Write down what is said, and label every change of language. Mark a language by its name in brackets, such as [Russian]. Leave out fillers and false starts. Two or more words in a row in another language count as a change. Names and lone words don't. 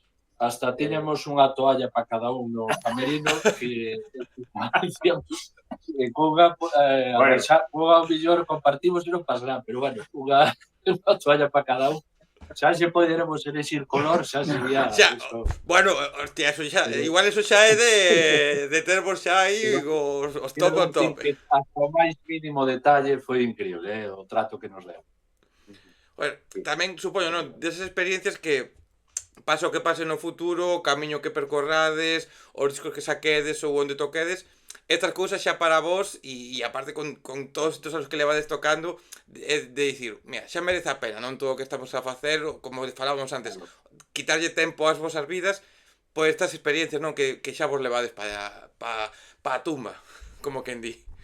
[Galician] hasta tiñamos unha toalla para cada un no camerino que dicíamos cunha ao millor compartimos e non pasará, pero bueno, unha toalla para cada un. Xa se poderemos elegir color, xa sería eso. Bueno, hostia, eso xa, igual eso xa é de termos xa aí os [English] top on top. [Galician] Hasta o máis mínimo detalle foi increíble, o trato que nos deu. Bueno, tamén supoño, non, desas experiencias que pase o que pase no futuro, o camiño que percorrades, os discos que saquedes ou onde toquedes, estas cousas xa para vos e aparte con todos estes anos que levades tocando de dicir, mira, xa merece a pena, non todo o que estamos a facer, como falábamos antes, quitarlle tempo ás vosas vidas por estas experiencias, non, que xa vos levades para a tumba, como quen di.